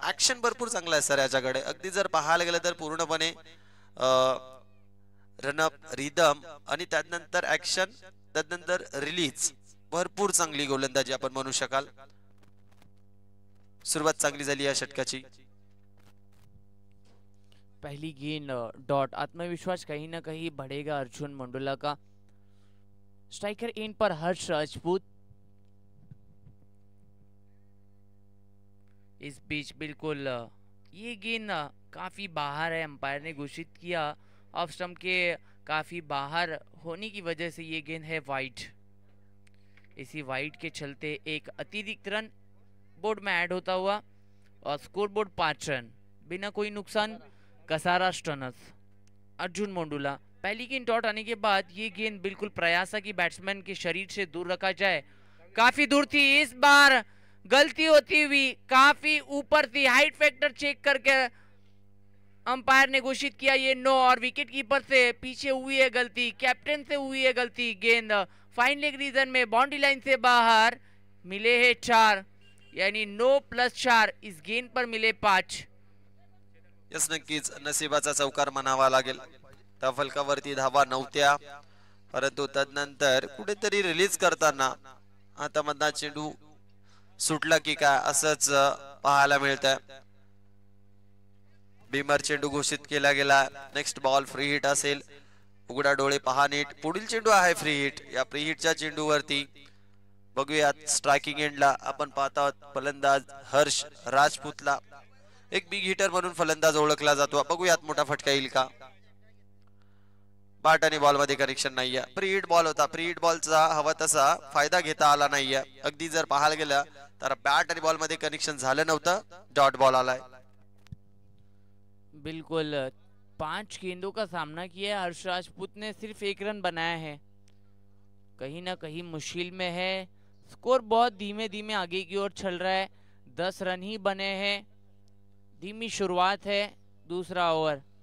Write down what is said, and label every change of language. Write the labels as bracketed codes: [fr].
[mr] Action भरपूर चांगला आहे सर याच्याकडे. अगदी जर पाहायला गेलं तर पूर्णपणे रनअप, रिदम आणि त्यानंतर ऍक्शन, त्यानंतर रिलीज, भरपूर चांगली गोलंदाजी आपण म्हणू शकाल. सुरुवात चांगली झाली या षटकाची. [hi] पहली गेंद डॉट, आत्मविश्वास कहीं ना कहीं बढ़ेगा अर्जुन मंडोला का। स्ट्राइकर एंड पर हर्ष राजपूत। इस बीच बिल्कुल ये गेंद काफी बाहर है, अंपायर ने घोषित किया ऑफ स्टंप के काफी बाहर होने की वजह से ये गेंद है वाइड। इसी वाइड के चलते एक अतिरिक्त रन बोर्ड में ऐड होता हुआ और स्कोर बोर्ड 5 रन, बिना कोई नुकसान कसारा स्टनर्स। अर्जुन मोंडुला पहली गेंद डॉट आने के बाद ये गेंद बिल्कुल प्रयासा की बैट्समैन के शरीर से दूर रखा जाए, काफी दूर थी, इस बार गलती होती हुई काफी ऊपर थी। हाइट फैक्टर चेक करके अंपायर ने घोषित किया ये नो, और विकेट कीपर से पीछे हुई है गलती, कैप्टन से हुई है गलती। गेंद फाइन लेग रीजन में बाउंड्री लाइन से बाहर, मिले है 4, यानी 9 + 4, इस गेंद पर मिले 5। [mr] यस, नक्कीच नशिबाचा चौकार म्हणावा लागेल। त्या फलकावरती धावा नव्हत्या, परंतु तदनंतर कुठेतरी रिलीज करताना हातामधला चेंडू सुटला की काय असंच पाहायला मिळतंय। बीमर चेंडू घोषित केला गेला। नेक्स्ट बॉल फ्री हिट असेल, उघडा डोळे पहा नीट। पुढील चेंडू आहे फ्री हिट। या फ्री हिटच्या चेंडूवरती बघूयात स्ट्रायकिंग एंडला आपण पाहत आहोत फलंदाज हर्ष राजपूतला, एक बिग हिटर म्हणून फलंदाज ओळखला जातो। बघूयात मोठा फटका येईल का। बॅट आणि बॉल मध्ये कनेक्शन नाहीये, फ्री हिट बॉल होता। फ्री हिट बॉलचा हवा तसा फायदा घेता आला नाहीये। अगदी जर पाहायला गेलं तर बॅट आणि बॉल मध्ये कनेक्शन झालं नव्हतं, डॉट बॉल आलाय। [hi] बिल्कुल 5 गेंदों का सामना किया है हर्ष राजपूत ने, सिर्फ 1 रन बनाया है, कहीं ना कहीं मुश्किल में है। स्कोर बहुत धीमे धीमे आगे की ओर चल रहा है, 10 रन ही बने हैं, धीमी शुरुआत है दूसरा ओवर।